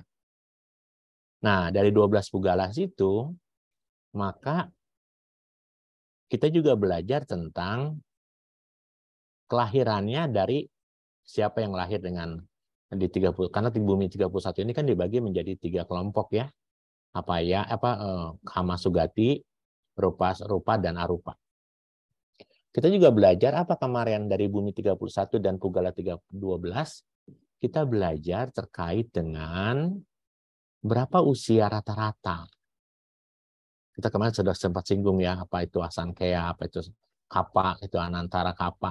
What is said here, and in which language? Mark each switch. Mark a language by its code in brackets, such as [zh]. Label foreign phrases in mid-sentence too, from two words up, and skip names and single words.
[id] Nah, dari 12 pugala itu, maka kita juga belajar tentang kelahirannya dari siapa yang lahir dengan di 30, karena di bumi 31 ini kan dibagi menjadi 3 kelompok ya. [pi] Kama Sugati, [id] rupa dan arupa. Kita juga belajar apa kemarin dari bumi 31 dan pugala 12, kita belajar terkait dengan berapa usia rata-rata. Kita kemarin sudah sempat singgung ya, apa itu Asangkaya, apa itu Kapa, itu [pi] Anantara Kapa.